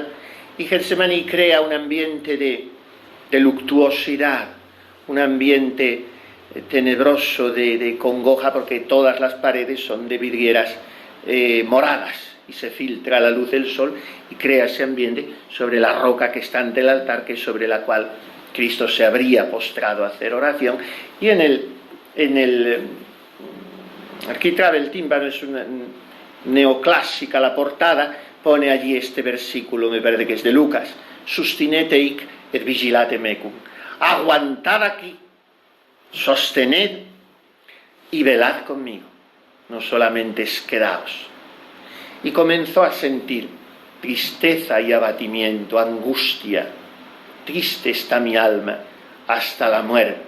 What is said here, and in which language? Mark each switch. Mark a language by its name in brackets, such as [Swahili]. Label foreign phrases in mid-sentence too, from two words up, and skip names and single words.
[Spanish] Y Getsemaní crea un ambiente de luctuosidad, un ambiente tenebroso de congoja, porque todas las paredes son de vidrieras moradas y se filtra la luz del sol y crea ese ambiente sobre la roca que está ante el altar, que es sobre la cual Cristo se habría postrado a hacer oración. Y en el arquitrabe, el tímpano, es una neoclásica la portada, pone allí este versículo, me parece que es de Lucas: [Latin] sustinete hic et vigilate mecum. [Spanish] Aguantad aquí, sostened y velad conmigo, no solamente es quedaos. Y comenzó a sentir tristeza y abatimiento, angustia. Triste está mi alma hasta la muerte.